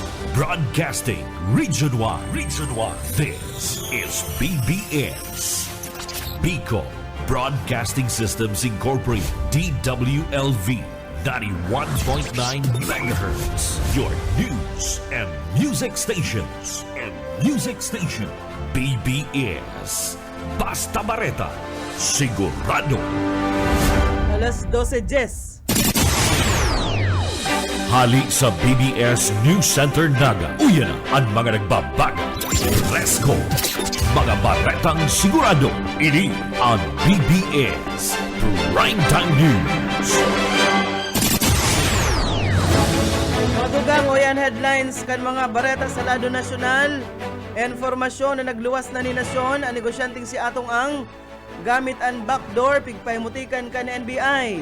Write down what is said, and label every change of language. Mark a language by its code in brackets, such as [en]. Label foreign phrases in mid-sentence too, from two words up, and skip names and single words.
[en] Broadcasting Region 1. Region 1. This is BBS. Bicol Broadcasting Systems Incorporated. DWLV 91.9 megahertz. Your news and music stations. [bik] BBS. Basta Bareta. Sigurado. Alas 12:10. Hali sa BBS News Center Naga. Uyan na ang mga nagbabaga. [en] Let's go! [bik] Mga baretang sigurado. Ini ang BBS Primetime News. Matugang o yan headlines kan mga bareta sa lado nasyonal. Informasyon na nagluwas na ni Nasyon ang negosyanteng si Atong Ang gamit ang backdoor pigpahimutikan kan NBI.